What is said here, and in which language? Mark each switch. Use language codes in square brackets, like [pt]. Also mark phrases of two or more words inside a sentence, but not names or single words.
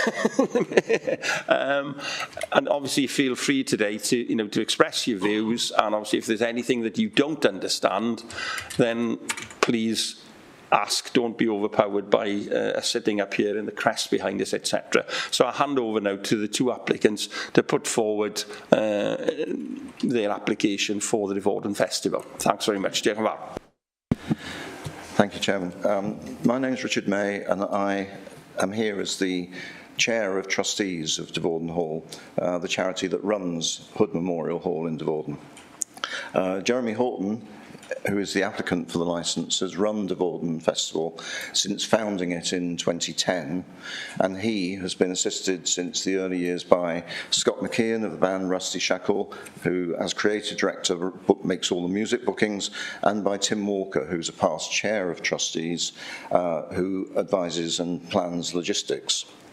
[en] And obviously feel free today to express your views, and obviously if there's anything that you don't understand, then please ask, don't be overpowered by us sitting up here and the crest behind us, etc. So I'll hand over now to the two applicants to put forward their application for the Divorden Festival. Thanks very much. [cy] Diolch yn fawr. [en] Thank you, Chairman. My name is Richard May, and I am here as the Chair of Trustees of Divorden Hall, the charity that runs Hood Memorial Hall in Divorden. Jeremy Horton, who is the applicant for the licence, has run Divorden Festival since founding it in 2010, and he has been assisted since the early years by Scott McKeon of the band Rusty Shackle, who as creative director makes all the music bookings, and by Tim Walker, who's a past chair of trustees, who advises and plans logistics.